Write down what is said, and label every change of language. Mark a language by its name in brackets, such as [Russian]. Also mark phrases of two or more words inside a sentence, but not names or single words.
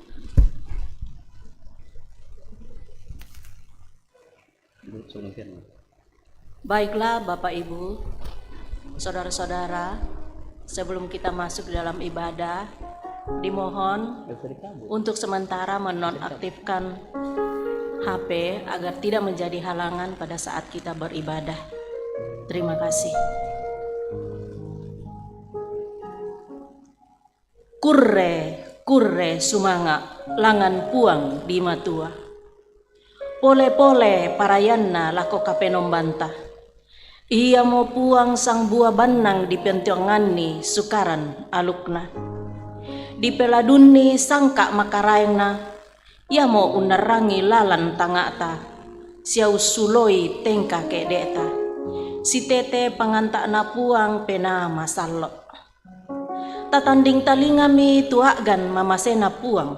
[Indonesian] Baiklah Bapak Ibu, saudara-saudara, sebelum kita masuk dalam ibadah, dimohon untuk sementara menonaktifkan HP agar tidak menjadi halangan pada saat kita beribadah. Terima kasih. [Toraja-Sa'dan] Kurre sumanga langan puang di matua. Pole parayanna lako kapenom bantah. Ia mau puang sang buah banang di pentionganni sukaran alukna. Di peladunni sangka makarayna. Ia mau unarangi lalan tangata. Siau suloi tengka kedeta. Si tete pangantakna puang pena masalok. Tatanding talingami tuagan mamasena puang.